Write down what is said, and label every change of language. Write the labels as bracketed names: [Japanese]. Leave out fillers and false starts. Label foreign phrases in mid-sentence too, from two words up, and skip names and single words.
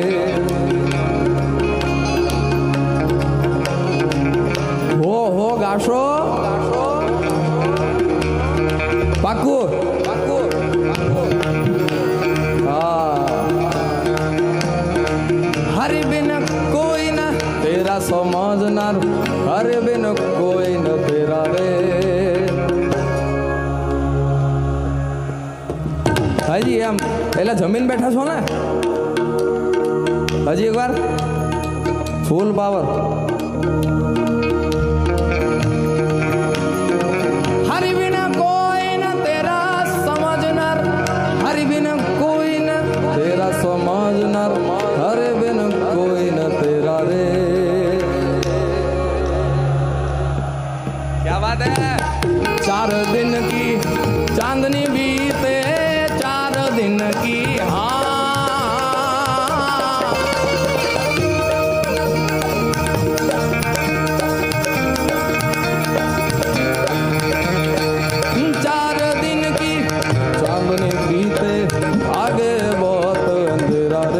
[Hindi] हो गाशो पाकू हरि बिन कोई न तेरा समझनार हरि बिन कोई न तेरा रे. [Gujarati] હજી એમ એટલે જમીન બેઠા છો ને, હજી એકવાર ફૂલ પાવર. [Hindi] हरि बिन कोई न तेरा समजनार हरि बिन कोई न तेरा समजनार हरे बिन कोई न तेरा रे. क्या बात है. 4 दिन की चांदनी बीते दिन की चार दिन की चांदनी बीते आगे बहुत अंधेरा रे.